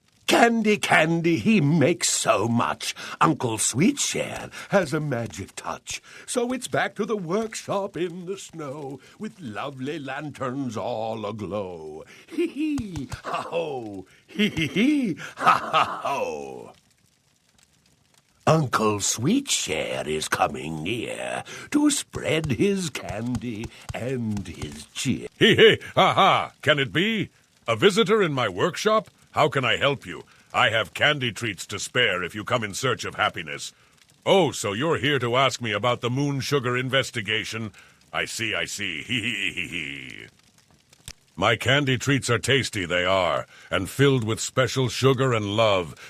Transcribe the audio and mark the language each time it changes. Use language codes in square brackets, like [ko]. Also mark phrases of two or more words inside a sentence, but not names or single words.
[en] Candy, candy, he makes so much. Uncle Sweetshare has a magic touch. So it's back to the workshop in the snow, with lovely lanterns all aglow. Hee-hee, ha-ho, hee-hee-hee, ha-ha-ho. Uncle Sweetshare is coming near to spread his candy and his cheer. Hee-hee, ha-ha, can it be? A visitor in my workshop? How can I help you? I have candy treats to spare if you come in search of happiness. Oh, so you're here to ask me about the moon sugar investigation? I see, hee-hee-hee-hee. My candy treats are tasty, they are, and filled with special sugar and love.